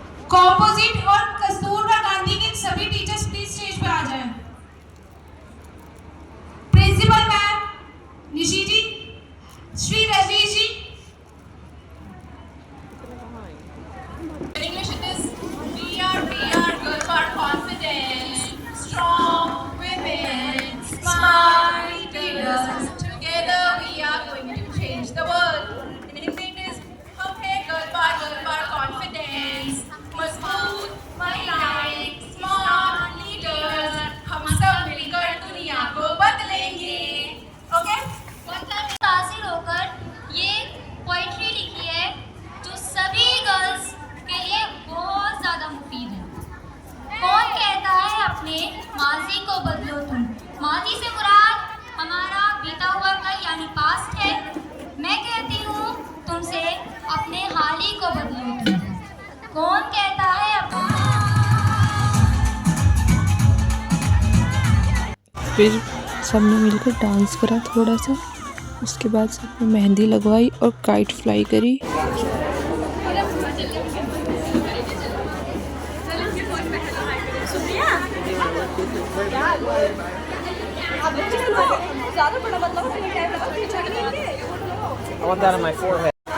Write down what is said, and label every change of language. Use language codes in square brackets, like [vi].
[hi] Composite और कस्तूरबा गांधी के सभी टीचर्स प्लीज स्टेज पे आ जाएं। Principal ma'am Nishi ji, Shri Rajneesh ji. [en] English it is we are girls are confident, strong women, smart leaders. Together we are going to change the world. In Hindi it is [hi] हम हैं [en] girls are confident, [hi] मजबूत महिलाएं, smart leaders, हम सब मिलकर दुनिया को बदलेंगे। ओके? हासिल होकर ये पोइट्री लिखी है जो सभी गर्ल्स के लिए बहुत ज़्यादा मुफीद है। कौन कहता है अपने माजी को बदलो तुम? माजी से मुराद हमारा बीता हुआ कल यानी पास्ट है। मैं कहती हूँ तुमसे अपने हाल ही को बदलो तुम। कौन कहता है फिर सबने मिलकर डांस करा थोड़ा सा। उसके बाद सबने मेहंदी लगवाई और काइट फ्लाई करी। ज़्यादा बड़ा बदलाव है क्या है? [en] I want that on my forehead.